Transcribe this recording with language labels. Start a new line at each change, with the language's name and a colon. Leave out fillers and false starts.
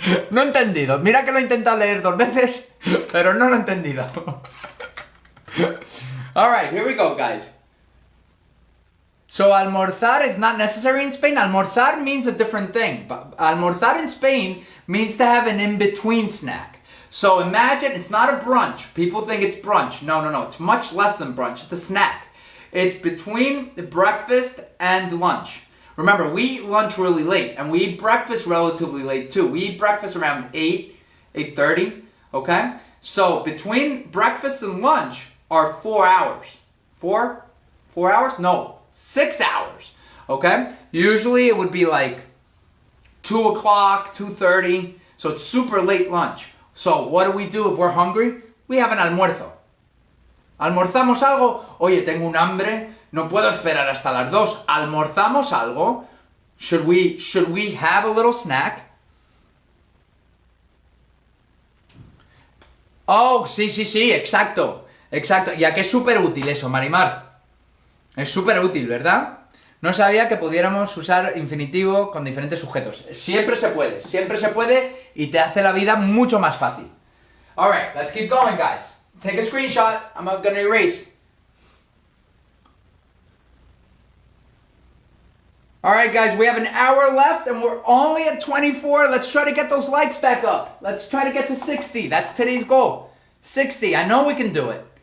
Spanish: No he entendido. Mira que lo he intentado leer 2 veces, pero no lo he entendido.
English: Alright, here we go, guys. So almorzar is not necessary in Spain. Almorzar means a different thing. But almorzar in Spain means to have an in-between snack. So imagine it's not a brunch. People think it's brunch. No. It's much less than brunch. It's a snack. It's between the breakfast and lunch. Remember, we eat lunch really late. And we eat breakfast relatively late too. We eat breakfast around 8:30. Okay? So between breakfast and lunch are 4 hours. 4 hours? No. 6 hours, okay? Usually it would be like 2 o'clock, 2:30, so it's super late lunch. So what do if we're hungry? We have an almuerzo.
Spanish: ¿Almorzamos algo? Oye, tengo un hambre, no puedo esperar hasta las 2. ¿Almorzamos algo?
English: Should we have a little snack?
Spanish: Oh, sí, exacto. Ya que es súper útil eso, Marimar. Es súper útil, ¿verdad? No sabía que pudiéramos usar infinitivo con diferentes sujetos. Siempre se puede y te hace la vida mucho más fácil.
English: Alright, let's keep going, guys. Take a screenshot. I'm gonna erase. Alright, guys, we have an hour left and we're only at 24. Let's try to get those likes back up. Let's try to get to 60. That's today's goal. 60. I know we can do it.